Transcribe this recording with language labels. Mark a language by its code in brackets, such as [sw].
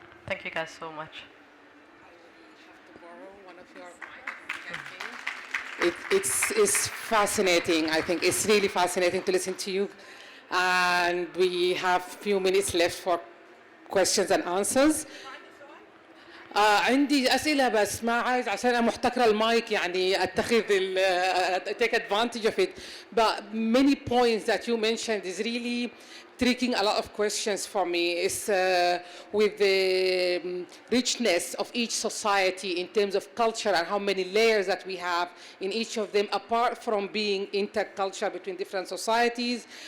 [en] Thank you guys so much. It's fascinating. I think it's really fascinating to listen to you. And we have a few minutes left for questions and answers. [ar] عندي أسئلة بس ما عايز عشان أنا محتكرة المايك يعني أتخذ [en] take advantage of it. But many points that you mentioned is really triggering a lot of questions for me. It's with the richness of each society in terms of culture, and how many layers that we have in each of them, apart from being intercultural between different societies.